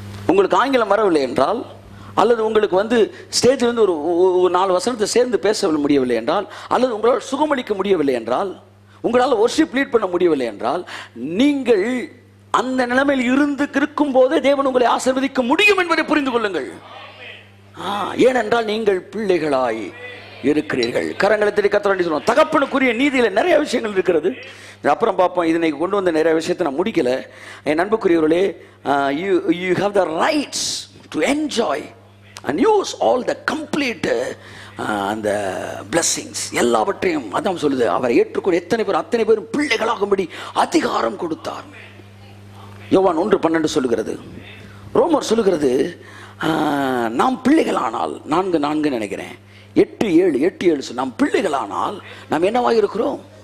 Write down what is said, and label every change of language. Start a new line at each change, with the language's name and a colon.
Tamil: உங்களுக்கு ஆங்கிலம் வரவில்லை என்றால், அல்லது உங்களுக்கு வந்து ஸ்டேஜில் வந்து ஒரு 4 வசனத்தை சேர்ந்து பேச முடியவில்லை என்றால், அல்லது உங்களால் சுகமளிக்க முடியவில்லை என்றால், உங்களால் வொர்ஷிப் லீட் பண்ண முடியவில்லை என்றால், நீங்கள் அந்த நிலைமையில் இருக்கும் போதே தேவன் உங்களை ஆசீர்வதிக்க முடியும் என்பதை புரிந்து கொள்ளுங்கள். ஏனென்றால் நீங்கள் பிள்ளைகளாய் இருக்கிறீர்கள். கரங்களை தட்டி கர்த்தர் சொல்லுவோம். தகப்பனுக்குரிய நீதியில நிறைய விஷயங்கள் இருக்கிறது, அப்புறம் பார்ப்போம். இதனை கொண்டு வந்த நிறைய விஷயத்தை நான் முடிக்கல. என் அன்புக்குரியவர்களே,
English: you have the rights to enjoy and use all the complete அந்த blessings
Tamil: எல்லாவற்றையும். அதான் சொல்லுது, அவரை ஏற்றுக்கொண்டு அத்தனை பேரும் பிள்ளைகளாகும்படி அதிகாரம் கொடுத்தார். யோவான் 1:12 சொல்லுகிறது. ரோமர் சொல்லுகிறது, நாம் பிள்ளைகளானால் 4:4 நினைக்கிறேன், 8:7 நாம் பிள்ளைகளானால் நாம் என்னவாக இருக்கிறோம்?